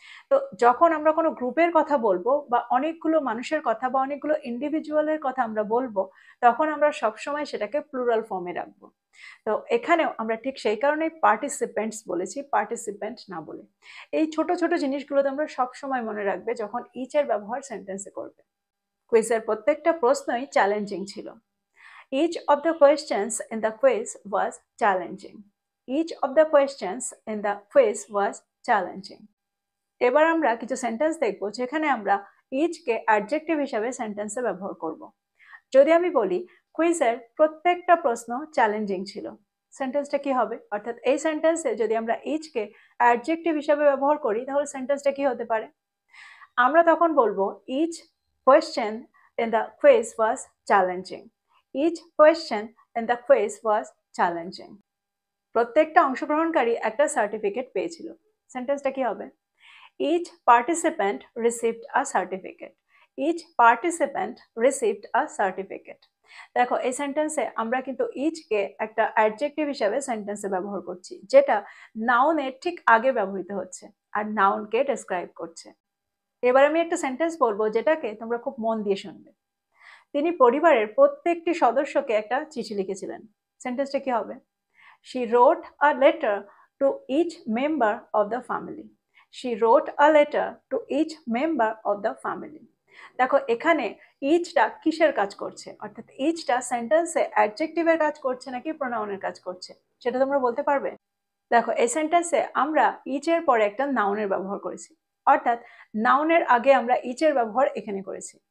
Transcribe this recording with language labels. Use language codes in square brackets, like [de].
[bn] তো যখন আমরা কোনো গ্রুপের কথা বলবো বা অনেকগুলো মানুষের কথা বা অনেকগুলো ইন্ডিভিজুয়ালের কথা আমরা বলবো, তখন আমরা সবসময় সেটাকে প্লুরাল ফর্মে রাখবো। তো এখানেও আমরা ঠিক সেই কারণেই পার্টিসিপেন্টস বলেছি, পার্টিসিপেন্ট না বলে। এই ছোট ছোট জিনিসগুলো তোমরা সবসময় মনে রাখবে যখন ইচ এর ব্যবহার সেন্টেন্সে করবে। কুইজের প্রত্যেকটা প্রশ্নই চ্যালেঞ্জিং ছিল। [en] Each of the questions in the quiz was challenging. Each of the questions in the quiz was challenging. [bn] এবার আমরা কিছু সেন্টেন্স দেখব যেখানে আমরা ইচকে অ্যাডজেক্টিভ হিসাবে সেন্টেন্সে ব্যবহার করব। যদি আমি বলি কুইজের প্রত্যেকটা প্রশ্ন চ্যালেঞ্জিং ছিল, সেন্টেন্সটা কি হবে? অর্থাৎ এই সেন্টেন্সে যদি আমরা ইচকে অ্যাডজেক্টিভ হিসাবে ব্যবহার করি তাহলে সেন্টেন্সটা কি হতে পারে? আমরা তখন বলবো [en] Each question in the quiz was challenging. Each question in the quiz was challenging. [bn] প্রত্যেকটা অংশগ্রহণকারী একটা সার্টিফিকেট পেয়েছিল। সেন্টেন্সটা কি হবে? [en] Each participant received a certificate. Each participant received a certificate. [bn] দেখো এই সেন্টেন্সে আমরা কিন্তু ইচকে একটা অ্যাডজেক্টিভ হিসাবে সেন্টেন্সে ব্যবহার করছি, যেটা নাউনের ঠিক আগে ব্যবহৃত হচ্ছে আর নাউনকে ডেসক্রাইব করছে। এবার আমি একটা সেন্টেন্স বলবো যেটাকে তোমরা খুব মন দিয়ে শুনবে। তিনি পরিবারের প্রত্যেকটি সদস্যকে একটা চিঠি লিখেছিলেন। সেন্টেন্সটা কি হবে? [en] She wrote a letter to each member of the family. She wrote a letter to each member of the family. [bn] দেখো এখানে ইচটা কিসের কাজ করছে, অর্থাৎ ইচটা সেন্টেন্সে অ্যাডজেক্টিভের কাজ করছে নাকি প্রোনাউনের কাজ করছে, সেটা তোমরা বলতে পারবে? দেখো এই সেন্টেন্সে আমরা ইচের পরে একটা নাউনের ব্যবহার করেছি, অর্থাৎ নাউনের আগে আমরা ইচের ব্যবহার এখানে করেছি।